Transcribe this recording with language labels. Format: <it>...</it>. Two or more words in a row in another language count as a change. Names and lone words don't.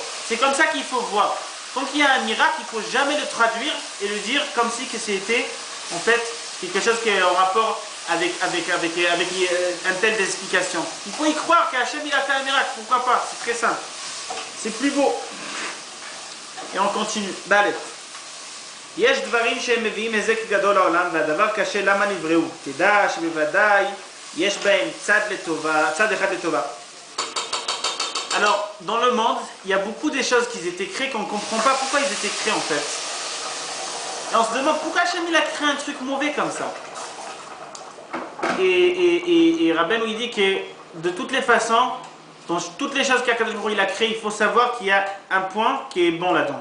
<fr>C'est comme ça qu'il faut voir. Quand il y a un miracle, il ne faut jamais le traduire et le dire comme si que c'était en fait quelque chose qui est en rapport avec un tel d'explication. Il faut y croire qu'Hachem il a fait un miracle, pourquoi pas, c'est très simple. C'est plus beau. Et on continue. D'aller.</fr> <he>יש דברים שהם מביאים היזק גדול לעולם, והדבר קשה למה נבראו. תדע שבוודאי יש בהם צד אחד לטובה.</he> <fr>Alors, dans le monde, il y a beaucoup de choses qui étaient créées qu'on ne comprend pas pourquoi ils étaient créés en fait. Et on se demande pourquoi Hachem il a créé un truc mauvais comme ça. Et Rabbeinu il dit que de toutes les façons, dans toutes les choses qu'Akadosh Baruch Hu il a créées, il faut savoir qu'il y a un point qui est bon là-dedans.</fr>